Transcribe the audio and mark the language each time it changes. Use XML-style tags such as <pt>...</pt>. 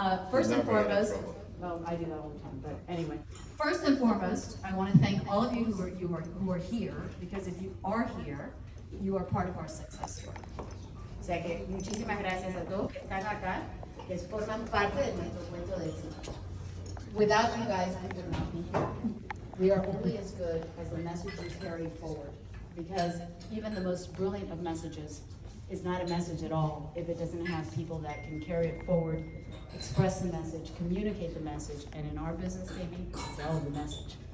<en>First and foremost, well, I do that all the time, but anyway. First and foremost, I want to thank all of you who are here, because if you are here, you are part of our success story.</en> <es>O sea que muchísimas gracias a todos que están acá, que forman parte de nuestro cuento de éxito.</es> <en>Without you guys, we would not be here. We are only as good as the message you carry forward, because even the most brilliant of messages is not a message at all if it doesn't have people that can carry it forward, express the message, communicate the message, and in our business, baby, sell the message.</en>